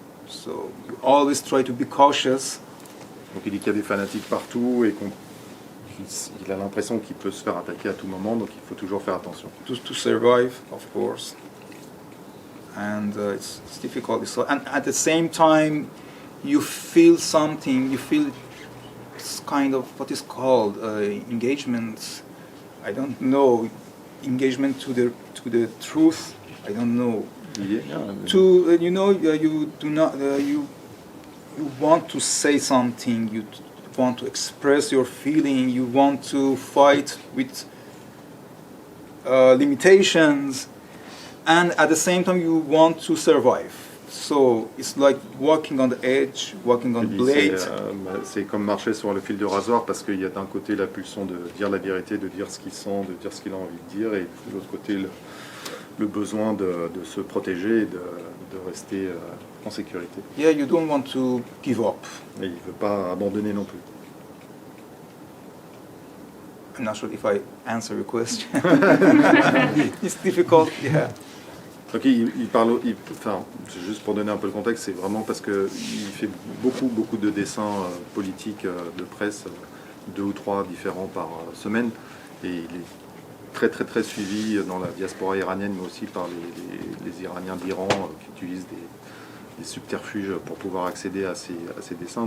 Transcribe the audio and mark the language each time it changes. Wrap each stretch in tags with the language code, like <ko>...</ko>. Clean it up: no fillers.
<en>So you always try to be cautious.</en> <fr>Donc il dit qu'il y a des fanatiques partout et qu'on il a l'impression qu'il peut se faire attaquer à tout moment, donc il faut toujours faire attention.</fr> <en>To survive, of course, and it's difficult. So, and at the same time, you feel something. You feel it's kind of what is called engagement. I don't know, engagement to the truth. I don't know. Yeah. To you know, you do not you want to say something. You want to express your feeling. You want to fight with limitations, and at the same time you want to survive. So it's like walking on the edge, walking on blade.</en> <fr>C'est comme marcher sur le fil de rasoir, parce qu'il y a d'un côté la pulsion de dire la vérité, de dire ce qu'il sent, de dire ce qu'il a envie de dire, et de l'autre côté le besoin de se protéger et de rester en sécurité.</fr> <en>Yeah, you don't want to give up.</en> <fr>Et il ne veut pas abandonner non plus.</fr> <en>I'm not sure if I answer your question. It's difficult, yeah.</en> <fr>Donc enfin, juste pour donner un peu le contexte, c'est vraiment parce qu'il fait beaucoup de dessins politiques de presse, 2 ou 3 différents par semaine, et il est très suivi dans la diaspora iranienne, mais aussi par les Iraniens d'Iran qui utilisent des subterfuges pour pouvoir accéder à ces dessins.</fr>